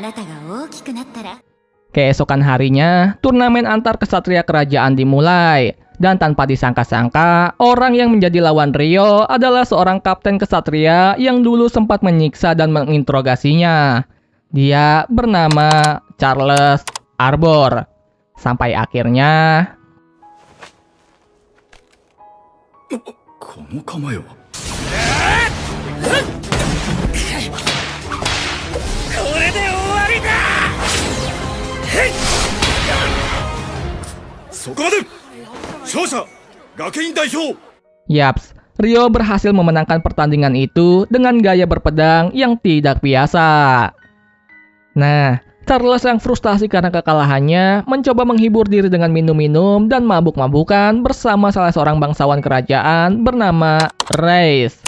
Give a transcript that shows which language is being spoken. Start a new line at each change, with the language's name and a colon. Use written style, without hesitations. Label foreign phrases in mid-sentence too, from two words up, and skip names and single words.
Indonesian: Keesokan harinya, turnamen antar kesatria kerajaan dimulai. Dan tanpa disangka-sangka, orang yang menjadi lawan Ryo adalah seorang kapten kesatria yang dulu sempat menyiksa dan menginterogasinya. Dia bernama Charles Arbor. Sampai akhirnya...
Japanese: この構えは。これで終わりだ。そこまで。勝者学院代表。
Indonesian: Yaps, Ryo berhasil memenangkan pertandingan itu dengan gaya berpedang yang tidak biasa. Nah, Charles yang frustasi karena kekalahannya mencoba menghibur diri dengan minum-minum dan mabuk-mabukan bersama salah seorang bangsawan kerajaan bernama Reis.